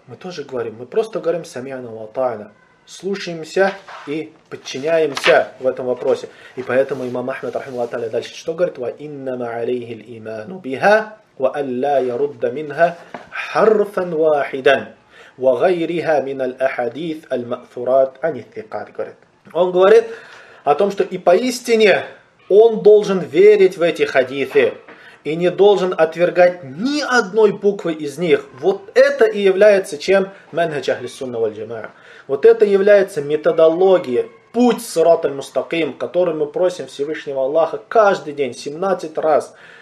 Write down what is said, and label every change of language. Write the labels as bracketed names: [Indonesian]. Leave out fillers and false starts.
[Russian] Мы тоже говорим, мы просто говорим [Arabic] «самиана ва атана». [Russian] Слушаемся и подчиняемся в этом вопросе. И поэтому имам Ахмад, рахимаху тааля, дальше что говорит? [Arabic] «Ва иннама алейхи л-иману биха, ва алла ярудда минха харфан вахидан». وَغَيْرِهَا مِنَ الْأَحَدِيثِ الْمَأْثُرَاتِ عَنِ الثِّقَاتِ говорит. [Russian] Он говорит о том, что и поистине он должен верить в эти хадисы и не должен отвергать ни одной буквы из них. Вот это и является чем? [Arabic] مَنْهَجَ أَهْلِ السُنَّةِ وَالْجَمَاعَةِ. [Russian] Вот это является методологией, путь сират аль-мустаким, который мы просим Всевышнего Аллаха каждый день 17 раз.